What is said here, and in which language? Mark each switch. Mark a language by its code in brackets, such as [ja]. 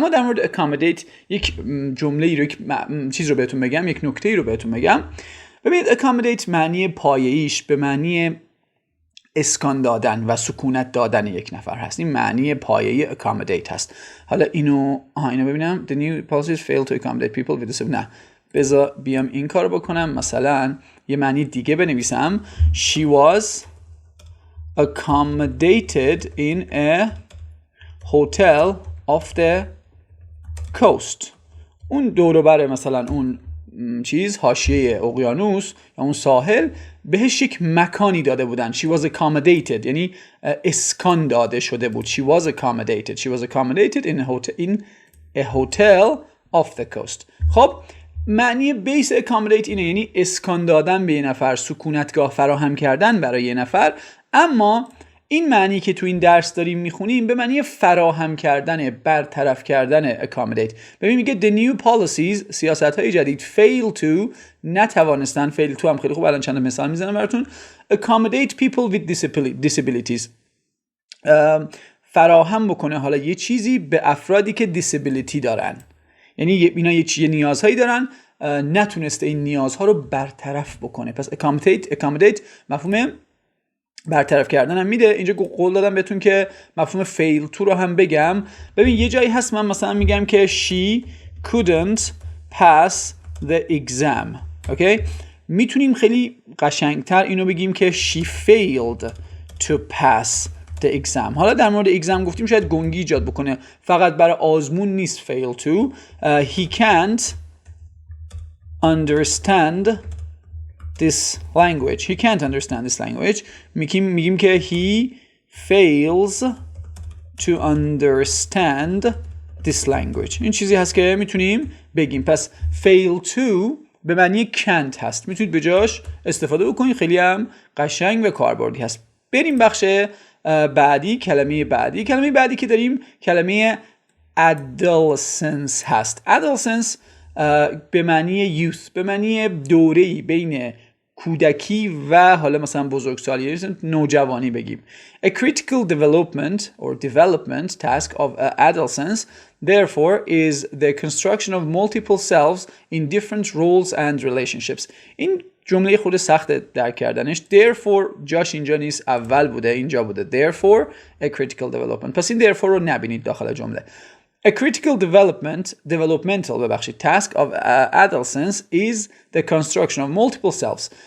[fa] اما در مورد accommodate یک جمله رو، یک چیز رو بهتون بگم، یک نکته رو بهتون بگم. ببینید accommodate معنی پایه‌ایش به معنی اسکان دادن و سکونت دادن یک نفر هست. این معنی پایه‌ای accommodate هست. حالا اینو ببینم. [en] The new policies fail to accommodate people with disabilities. [fa] نه، بذار بیام این کار بکنم. مثلا یه معنی دیگه بنویسم. [en] She was accommodated in a hotel off the coast. [fa] اون دور و بر مثلا اون چیز حاشیه اقیانوس یا اون ساحل بهش یک مکانی داده بودن. [en] She was accommodated [fa] یعنی اسکان داده شده بود. [en] She was accommodated in a hotel off the coast. [fa] خب معنی بیس accommodate اینه، یعنی اسکان دادن به یه نفر، سکونتگاه فراهم کردن برای یه نفر. اما این معنی که تو این درس داریم میخونیم به معنی فراهم کردن، برطرف کردن accommodate. ببین میگه [en] the new policies، [fa] سیاست‌های جدید، fail to، نتوانستن، fail to هم خیلی خوب، الان چند مثال میزنم براتون. [en] accommodate people with disabilities، [fa] فراهم بکنه حالا یه چیزی به افرادی که disability دارن، یعنی اینا یه نیازهایی دارن، نتونسته این نیازها رو برطرف بکنه. پس accommodate مفهوم برطرف کردن هم میده. اینجا قول دادم بهتون که مفهوم fail to رو هم بگم. ببین یه جایی هست من مثلا میگم که [en] she couldn't pass the exam. [fa] اوکی؟ میتونیم خیلی قشنگتر اینو بگیم که [en] she failed to pass the exam. [fa] حالا در مورد exam گفتیم شاید گنگی ایجاد بکنه، فقط برای آزمون نیست fail to. [en] He can't understand this language. He can't understand this language. میگیم که he fails to understand this language. [fa] این چیزی هست که میتونیم بگیم. پس fail to به معنی can't هست، میتونید به جاش استفاده بکنید، خیلی هم قشنگ و کاربردی هست. بریم بخش بعدی. کلمه بعدی که داریم کلمه adolescence هست. adolescence به معنی youth، به معنی دوره‌ای بین کودکی و حالا مثلا بزرگسالی، نوجوانی بگیم. [en] A critical development task of adolescence therefore is the construction of multiple selves in different roles and relationships. [fa] این جمله خود سخت درک کردنش. therefore جاش اینجا نیست، اول بوده، اینجا بوده. [en] therefore a critical development. [fa] پس این therefore رو نبینید داخل جمله. [en] A critical developmental task of adolescence is the construction of multiple selves.